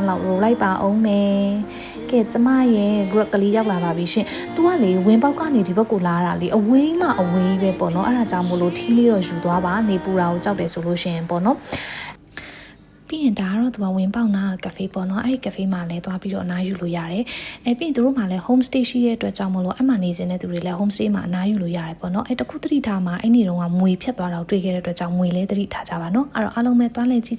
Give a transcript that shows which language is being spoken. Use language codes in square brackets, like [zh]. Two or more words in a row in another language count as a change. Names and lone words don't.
[my] လောက်ရိုလိုက်ပါအောင်မယ်ကဲကျမရဲ့ group ကလေးရောက်လာပါပြီရှင်သူကလေဝင်ပေါက်ကနေဒီဘက်ကိုလာတာလေအဝေးမှအဝေးပဲပေါ့နော်အဲ့ဒါကြောင့်မို့လို့ထီးလေးတော့ယူသွားပါနေပူတာကိုကြောက်တယ်ဆိုလို့ရှင်ပေါ့နော်ပြီးရင်ဒါကတော့သူကဝင်ပေါက်နာကဖေးပေါ့နော်အဲ့ဒီကဖေးမှာလည်းသွားပြီးတော့အနားယူလို့ရတယ်ပြီးရင်တို့မှာလည်း [en] home stay [my] ရှိတဲ့အတွက်ကြောင့်မလို့အမှနေခြင်းတဲ့သူတွေလည်း [en] home stay [my] မှာအနားယူလို့ရတယ်ပေါ့နော်တခုသတိထားမှာအဲ့ဒီတော့ကမွေဖြတ်သွားတာကိုတွေ့ခဲ့တဲ့အတွက်ကြောင့်မွေလည်းသတိထားကြပါနော်အဲ့တော့အားလုံးပဲသွားလဲကြည့်ကြ